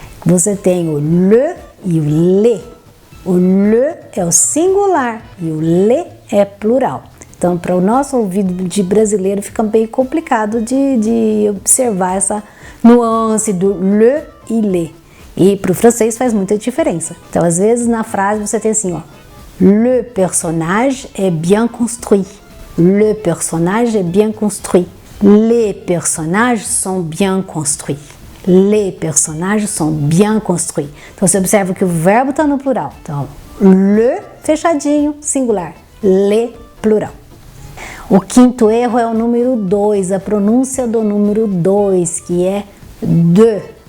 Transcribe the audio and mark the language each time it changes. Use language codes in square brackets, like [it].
[pt] Você tem o le e o le. O le é o singular e o le é plural. Então, para o nosso ouvido de brasileiro fica bem complicado de observar essa nuance do le e le. E para o francês faz muita diferença. Então, às vezes, na frase você tem assim, ó. [fr] Le personnage est bien construit. Le personnage est bien construit. Les personnages sont bien construits. Les personnages sont bien construits. [pt] Então, você observa que o verbo está no plural. Então, le, fechadinho, singular. Le, plural. O quinto erro é o número 2, a pronúncia do número 2, que é de.